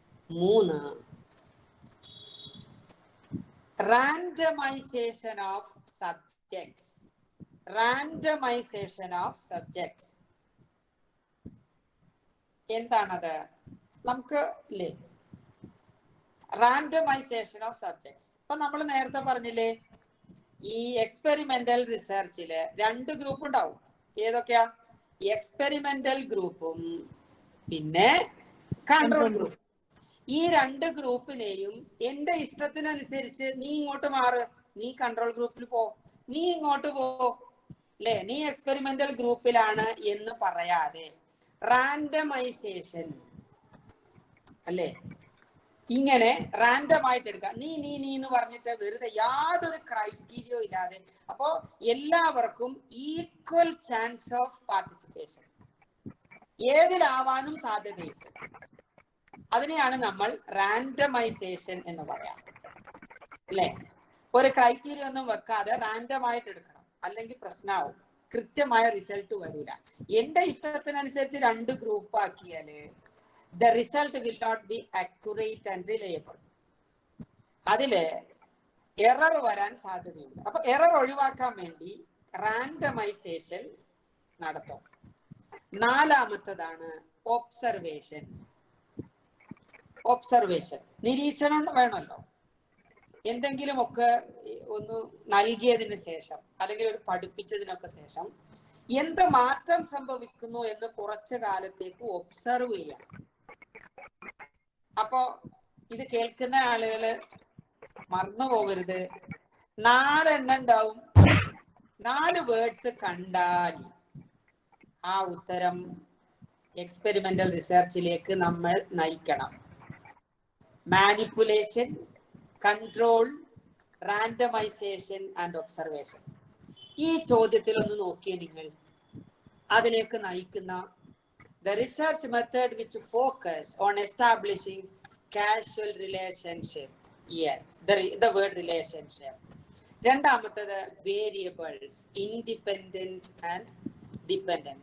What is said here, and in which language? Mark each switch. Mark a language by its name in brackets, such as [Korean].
[English] 3, randomization of subjects. Randomization of subjects [Malayalam] എന്താണത്? നമുക്ക് ഇല്ലേ [English] Randomisation of subjects. [Malayalam] ഇപ്പൊ നമ്മൾ നേരത്തെ പറഞ്ഞില്ലേ, ഈ എക്സ്പെരിമെന്റൽ റിസർച്ചില് 2 ഗ്രൂപ്പ് ഉണ്ടാവും. ഏതൊക്കെയാ? എക്സ്പെരിമെന്റൽ ഗ്രൂപ്പും പിന്നെ കൺട്രോൾ ഗ്രൂപ്പും. ഈ 2 ഗ്രൂപ്പിനെയും എന്റെ ഇഷ്ടത്തിനനുസരിച്ച് നീ ഇങ്ങോട്ട് മാറ്, നീ കൺട്രോൾ ഗ്രൂപ്പിൽ പോ, നീ ഇങ്ങോട്ട് പോ, അല്ലെ? നീ എക്സ്പെരിമെന്റൽ ഗ്രൂപ്പിലാണ് എന്ന് പറയാതെ റാൻഡമൈസേഷൻ, അല്ലേ? ഇങ്ങനെ റാൻഡം ആയിട്ട് എടുക്കുക. നീ എന്ന് പറഞ്ഞിട്ട് വെറുതെ യാതൊരു ക്രൈറ്റീരിയ ഇല്ലാതെ. അപ്പോ എല്ലാവർക്കും [English] equal chance of participation, [Malayalam] ഏതിലാവാനും സാധ്യതയുണ്ട്. അതിനെയാണ് നമ്മൾ റാൻഡമൈസേഷൻ എന്ന് പറയാം, അല്ലേ? ഒരു ക്രൈറ്റീരിയ ഒന്നും വെക്കാതെ റാൻഡം ആയിട്ട് എടുക്കണം, അല്ലെങ്കിൽ പ്രശ്നമാവും, കൃത്യമായ റിസൾട്ട് വരില്ല. എന്റെ ഇഷ്ടത്തിനനുസരിച്ച് 2 group ആക്കിയാല് [English] the result will not be accurate and reliable. [Malayalam] അതില് എറർ വരാൻ സാധ്യതയുണ്ട്. അപ്പൊ എറർ ഒഴിവാക്കാൻ വേണ്ടി റാൻഡമൈസേഷൻ നടത്തും. 4-മത്തതാണ് ഒബ്സർവേഷൻ. ഒബ്സർവേഷൻ, നിരീക്ഷണം വേണമല്ലോ. എന്തെങ്കിലുമൊക്കെ ഒന്ന് നൽകിയതിന് ശേഷം അല്ലെങ്കിൽ ഒരു പഠിപ്പിച്ചതിനൊക്കെ ശേഷം എന്ത് മാറ്റം സംഭവിക്കുന്നു എന്ന് കുറച്ചു കാലത്തേക്ക് ഒബ്സർവ് ചെയ്യാം. അപ്പോ ഇത് കേൾക്കുന്ന ആളുകള് മറന്നു പോകരുത്, 4 എണ്ണം ഉണ്ടാവും. 4 വേർഡ്സ് കണ്ടാൽ ആ ഉത്തരം എക്സ്പെരിമെന്റൽ റിസർച്ചിലേക്ക് നമ്മൾ നയിക്കണം. [English] Manipulation, control, randomisation and observation. [Malayalam] ഈ ചോദ്യത്തിൽ ഒന്ന് നോക്കിയേ നിങ്ങൾ, അതിലേക്ക് നയിക്കുന്ന [English] the research method which focus on establishing causal relationship. Yes, the word relationship. 2-മത്തത് variables, independent and dependent.